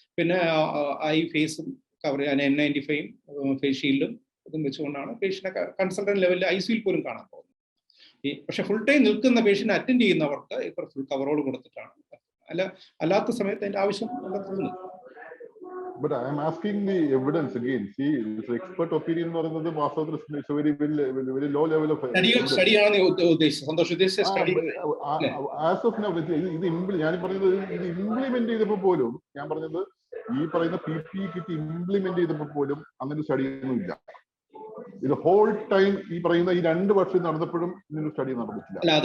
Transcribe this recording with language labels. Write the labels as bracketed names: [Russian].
[Malayalam] പിന്നെ ഫേസും കവർ ചെയ്യാൻ N95 ഫേസ് ഷീൽഡും ഇതും വെച്ചുകൊണ്ടാണ് പേഷ്യന്റിനെ കൺസൾട്ടന്റ് ലെവലിൽ ICUയിൽ പോലും കാണാൻ പോകുന്നത്. പക്ഷെ ഫുൾ ടൈം നിൽക്കുന്ന പേഷ്യന്റ് അറ്റൻഡ് ചെയ്യുന്നവർക്ക് ഇപ്പോൾ ഫുൾ കവറോട് കൊടുത്തിട്ടാണ്. അല്ലാത്ത സമയത്ത് അതിന്റെ ആവശ്യം തോന്നുന്നു. [English] But I am asking the evidence again. See, this expert opinion [Malayalam] എന്ന് പറയുന്നത് വാസ്തവത്തിൽ [English] it's a very low level of [Malayalam] study ആണ് ഉദ്ദേശിച്ചത്. സന്തോഷം ഉദ്ദേശിച്ച സ്റ്റഡി [English] as of now [Malayalam] ഇത് ഞാൻ പറഞ്ഞത് ഇത് ഇംപ്ലിമെന്റ് ചെയ്തപ്പോൾ പോലും ഞാൻ പറഞ്ഞത് ഈ പറയുന്ന PPE കിറ്റ് ഇംപ്ലിമെന്റ് ചെയ്തപ്പോൾ പോലും അങ്ങനെ സ്റ്റഡി ഒന്നും ഇല്ല. ഇത് ഹോൾ ടൈം ഈ പറയുന്ന ഈ 2 വർഷം നടന്നപ്പോഴും ഇങ്ങനെ സ്റ്റഡി നടന്നിട്ടില്ല.